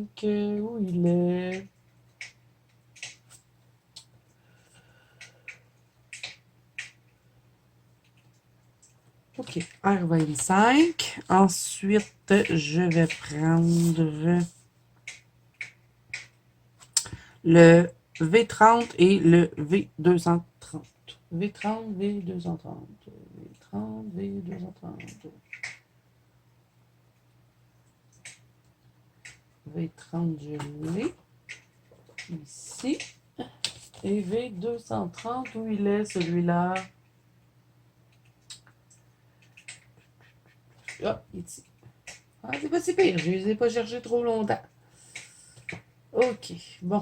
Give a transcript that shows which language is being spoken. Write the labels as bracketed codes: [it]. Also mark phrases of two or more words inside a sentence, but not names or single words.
[fr] Où il est? OK, R25. Ensuite, je vais prendre le V30 et le V230. V30, V230. V30, V230. V30, je l'ai. Ici. Et V230, où il est celui-là? Ah, ici. Ah, c'est pas si pire, je les ai pas cherchés trop longtemps. OK, bon.